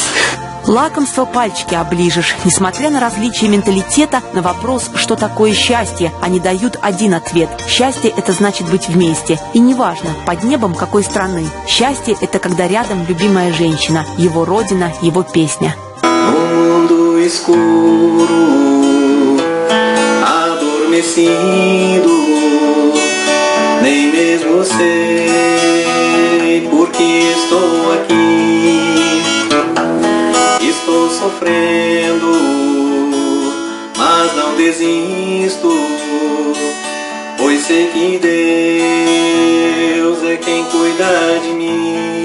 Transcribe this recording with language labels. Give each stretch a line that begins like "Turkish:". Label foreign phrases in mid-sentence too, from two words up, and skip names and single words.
Russian: Лакомство пальчики оближешь. Несмотря на различия менталитета, на вопрос, что такое счастье, они дают один ответ. Счастье – это значит быть вместе. И неважно, под небом какой страны. Счастье – это когда рядом любимая женщина, его родина, его песня.
Portuguese: Mundo escuro, adormecido, nem mesmo sei por que estou aqui. Estou sofrendo, mas não desisto, pois sei que Deus é quem cuida de mim.